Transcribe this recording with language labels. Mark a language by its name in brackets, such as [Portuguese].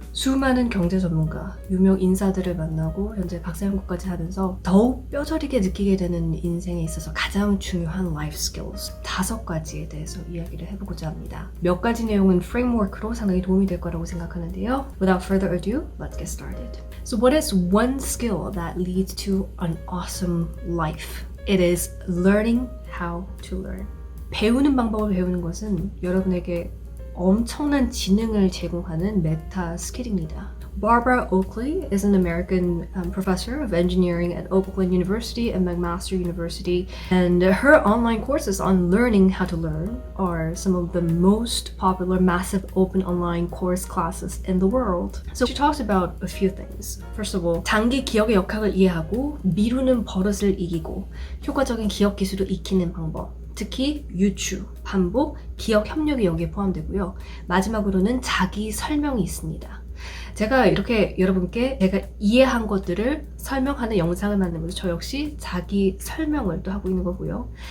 [Korean] 수많은 경제 전문가, 유명 인사들을 만나고 현재 박사 연구까지 하면서 더욱 뼈저리게 느끼게 되는 인생에 있어서 가장 중요한 [English] life skills [Korean] 5가지에 대해서 이야기를 해보고자 합니다. 몇 가지 내용은 프레임워크로 상당히 도움이 될 거라고 생각하는데요. [English] Without further ado, let's get started. So what is one skill that leads to an awesome life? It is learning how to learn. [Korean] 배우는 방법을 배우는 것은 여러분에게 엄청난 지능을 제공하는 메타 스킬입니다. [English] Barbara Oakley is an American professor of engineering at Oakland University and McMaster University, and her online courses on learning how to learn are some of the most popular massive open online course classes in the world. So she talks about a few things. First of all, [Korean] 장기 기억의 역학을 이해하고 미루는 버릇을 이기고 효과적인 기억 기술을 익히는 방법. 특히 유추, 반복, 기억 협력이 여기에 포함되고요. 마지막으로는 자기 설명이 있습니다. 제가 이렇게 여러분께 제가 이해한 것들을 설명하는 영상을 만들면서 저 역시 자기 설명을 또 하고 있는 거고요.